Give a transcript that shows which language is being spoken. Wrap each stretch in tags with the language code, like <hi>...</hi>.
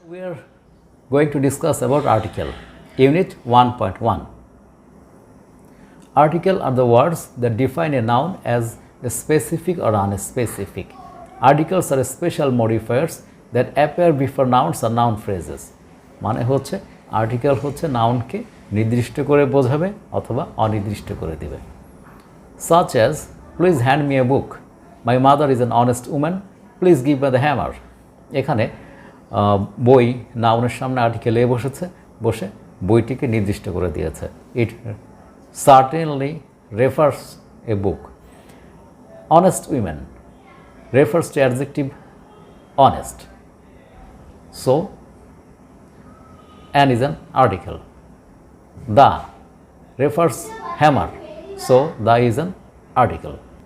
<en>We are going to discuss about article. Unit 1.1. Article are the words that define a noun as a specific or unspecific. Articles are special modifiers that appear before nouns or noun phrases.</en> <bn>মানে হচ্ছে article হচ্ছে নাউনকে নির্দিষ্ট করে বোঝাবে অথবা অনির্দিষ্ট করে দিবে।</bn> <en>Such as, please hand me a book. My mother is an honest woman. Please give me the hammer.</en> <bn>এখানে বই নাউনের সামনে আর্টিকেল এ বসে বইটিকে নির্দিষ্ট করে দিয়েছে।</bn> <en>It certainly refers a book. Honest women refers to adjective honest. So, an is an article. The refers hammer. So, the is an article.</en>